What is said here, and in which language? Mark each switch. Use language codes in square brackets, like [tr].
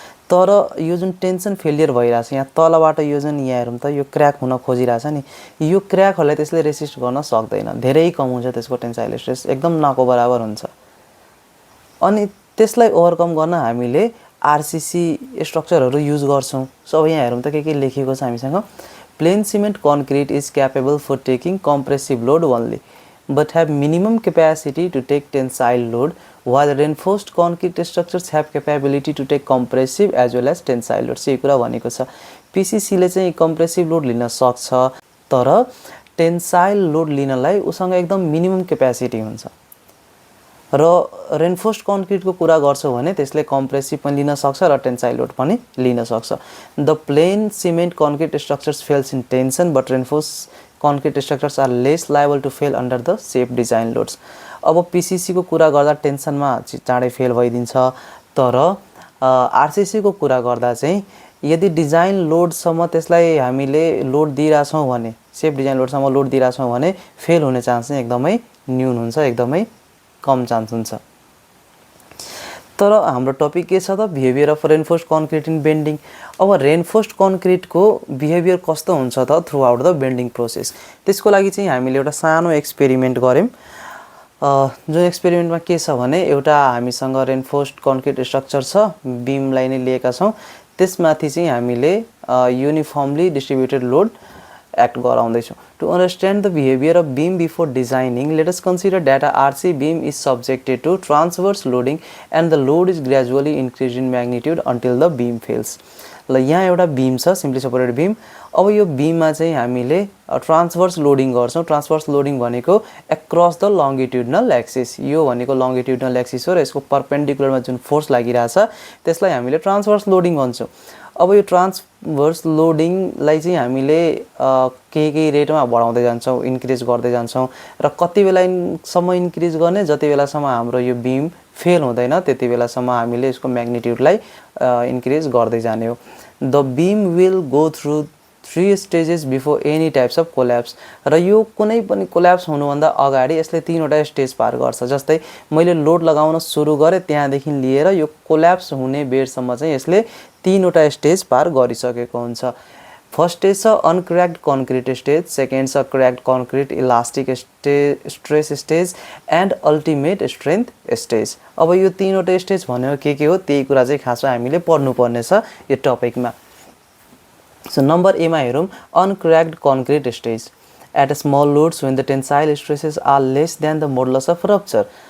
[ne] तर यो जुन टेन्सन फेलियर भइरहेछ यहाँ तलबाट, यो जुन यहाँ हेरौँ त यो क्र्याक हुन खोजिरहेछ नि, यो क्र्याकहरूलाई त्यसले रेसिस्ट गर्न सक्दैन, धेरै कम हुन्छ त्यसको टेन्साइल स्ट्रेस, एकदम नको बराबर हुन्छ। अनि त्यसलाई ओभरकम गर्न हामीले आरसीसी स्ट्रक्चरहरू युज गर्छौँ। सो अब यहाँ हेरौँ त के लेखिएको छ हामीसँग। [en] Plain cement concrete is capable for taking compressive load only, but have minimum capacity to take tensile load, while reinforced concrete structures have capability to take compressive as well as tensile load. [ne] यही कुरा भनेको छ, पीसीसीले चाहिँ compressive load लिन सक्छ तर tensile load लिनलाई उसँग एकदम मिनिमम क्यापेसिटी हुन्छ। र रेनफोर्स्ड कन्क्रिटको कुरा गर्छौँ भने त्यसले कम्प्रेसिभ पनि लिन सक्छ र टेन्साइल लोड पनि लिन सक्छ। [en] The plain cement concrete structures fails in tension but reinforced concrete structures are less liable to fail under the safe design loads. [ne] अब पीसीसीको कुरा गर्दा टेन्सनमा चाँडै फेल भइदिन्छ, तर आरसीसीको कुरा गर्दा चाहिँ यदि डिजाइन लोडसम्म त्यसलाई हामीले लोड दिइरहेछौँ भने, सेफ डिजाइन लोडसम्म लोड दिइरहेछौँ भने फेल हुने चान्स चाहिँ एकदमै न्यून हुन्छ, एकदमै कम चान्स हुन्छ। तर हाम्रो टपिक के छ त, behaviour of reinforced concrete in bending. अब रेनफोर्स्ड कन्क्रिटको बिहेभियर कस्तो हुन्छ त [en] throughout the bending process, [ne] त्यसको लागि चाहिँ हामीले एउटा सानो एक्सपेरिमेन्ट गऱ्यौँ। जुन एक्सपेरिमेन्टमा के छ भने, एउटा हामीसँग रेनफोर्स्ड कन्क्रिट स्ट्रक्चर छ, बिमलाई नै लिएका छौँ, त्यसमाथि चाहिँ हामीले युनिफर्मली डिस्ट्रिब्युटेड लोड एक्ट गराउँदैछौँ। [en] To understand the behaviour of beam before designing, let us consider that a RC beam is subjected to transverse loading and the load is gradually increase in magnitude until the beam fails. [ne] ल यहाँ एउटा beam छ, simply supported beam. अब यो बीममा चाहिँ हामीले transverse loading गर्छौँ। Transverse loading भनेको एक्रस द लङ्गिट्युडनल एक्सिस, यो भनेको लङ्गिट्युडनल एक्सिस हो र यसको परपेन्डिकुलरमा जुन फोर्स लागिरहेछ त्यसलाई हामीले ट्रान्सभर्स लोडिङ भन्छौँ। अब यो ट्रान्सभर्स लोडिङलाई चाहिँ हामीले केही रेटमा बढाउँदै जान्छौँ, इन्क्रिज गर्दै जान्छौँ, र कति बेलासम्म इन्क्रिज गर्ने, जति बेलासम्म हाम्रो यो बीम फेल हुँदैन त्यति बेलासम्म हामीले यसको म्याग्निट्युडलाई इन्क्रिज गर्दै जाने हो। [en] The beam will go through 3 stages before any types of collapse. [ne] र यो कुनै पनि कोल्याप्स हुनुभन्दा अगाडि यसले 3 वटा स्टेज पार गर्छ। जस्तै मैले लोड लगाउन सुरु गरेँ त्यहाँदेखि लिएर यो कोल्याप्स हुने बेरसम्म चाहिँ यसले 3 वटा स्टेज पार गरिसकेको हुन्छ। फर्स्ट स्टेज छ अनक्रैक्ड कन्क्रिट स्टेज, सेकेन्ड छ cracked concrete elastic stress stage and ultimate strength stage. अब यो 3 वटा स्टेज भनेको के हो त्यही कुरा चाहिँ खासमा हामीले पढ्नुपर्ने छ यो टपिकमा। सो नम्बर ए मा हेरौँ अनक्रैक्ड concrete stage. [en] At small loads when the tensile stresses are less than the modulus of rupture.